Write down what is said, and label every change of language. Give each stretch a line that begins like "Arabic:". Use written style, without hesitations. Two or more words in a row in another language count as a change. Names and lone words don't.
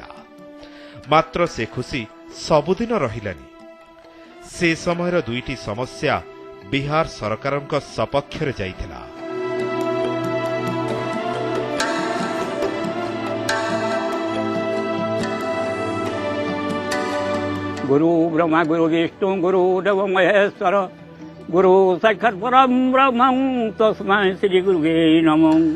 Odia: ମାତ୍ର ସେ ଖୁସି ସବୁଦିନ ରହିଲାନି। ସେ ସମୟର ଦୁଇଟି ସମସ୍ୟା ବିହାର ସରକାରଙ୍କ ସପକ୍ଷରେ ଯାଇଥିଲା।
Sanskrit: गुरु ब्रह्मा गुरु विष्णु गुरु देव महेश्वर गुरु साक्षात् परम ब्रह्म तस्मै श्री गुरुवे नमः।